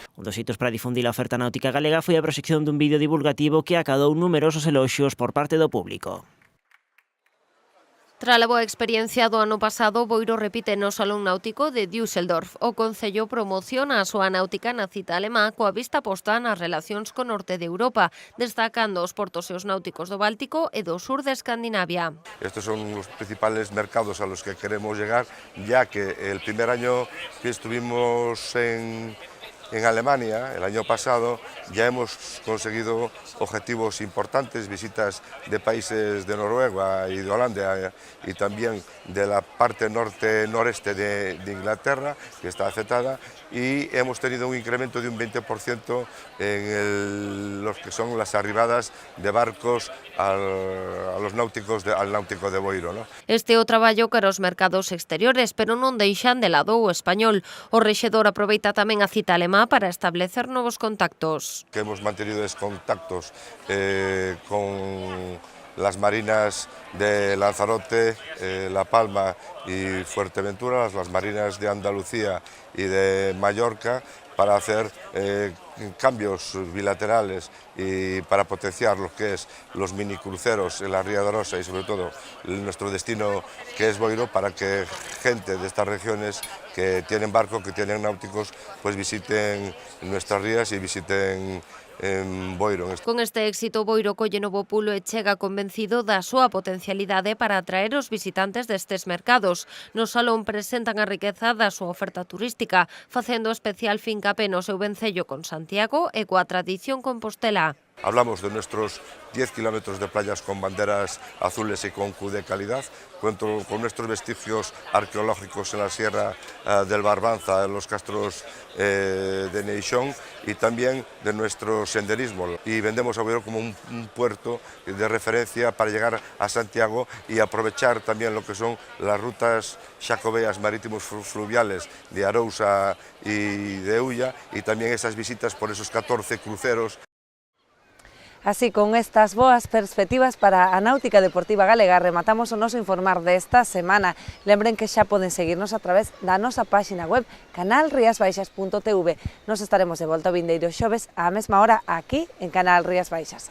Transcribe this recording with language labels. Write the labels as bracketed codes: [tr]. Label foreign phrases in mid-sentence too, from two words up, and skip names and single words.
[gl] Un dos hitos para difundir a oferta náutica galega foi a proxección dun vídeo divulgativo que acadou numerosos eloxios por parte do público. Tras a boa experiencia do ano pasado, Boiro repite no Salón Náutico de Düsseldorf. O Concello promociona a súa náutica na cita alemá coa vista posta nas relacións co norte de Europa, destacando os portos e os náuticos do Báltico e do sur de Escandinavia. [es] Estos son los principales mercados a los que queremos llegar, ya que el primer año que estuvimos en Alemania, el año pasado, ya hemos conseguido objetivos importantes, visitas de países de Noruega y de Holanda y también de la parte noreste de Inglaterra, que está aceptada, y hemos tenido un incremento de un 20% en los que son las arribadas de barcos al náutico de Boiro, ¿no? [gl] Este é o traballo cara aos mercados exteriores, pero non deixan de lado o español. O rexedor aproveita tamén a cita alemá para establecer novos contactos. [es] Que hemos mantenido contactos con las marinas de Lanzarote, La Palma y Fuerteventura, las marinas de Andalucía y de Mallorca, para hacer cambios bilaterales y para potenciar lo que es los minicruceros en la Ría de Arosa y sobre todo nuestro destino que es Boiro, para que gente de estas regiones que tienen barco, que tienen náuticos, pues visiten nuestras rías y visiten Boiro. [gl] Con este éxito, Boiro colle novo pulo e chega convencido da súa potencialidade para atraer os visitantes destes mercados. No salón presentan a riqueza da súa oferta turística, facendo especial fincapé no seu vencello con Santiago e coa tradición compostela. [es] Hablamos de nuestros 10 kilómetros de playas con banderas azules y con Q de calidad, con nuestros vestigios arqueológicos en la Sierra del Barbanza, en los castros de Neixón, y también de nuestro senderismo. Y vendemos a Boiro como un puerto de referencia para llegar a Santiago y aprovechar también lo que son las rutas xacobeas marítimos fluviales de Arousa y de Ulla, y también esas visitas por esos 14 cruceros. [gl] Así, con estas boas perspectivas para a náutica deportiva galega, rematamos o noso informar desta semana. Lembren que xa poden seguirnos a través da nosa páxina web canalriasbaixas.tv. Nos estaremos de volta o vindeiro xoves á mesma hora aquí en Canal Rías Baixas.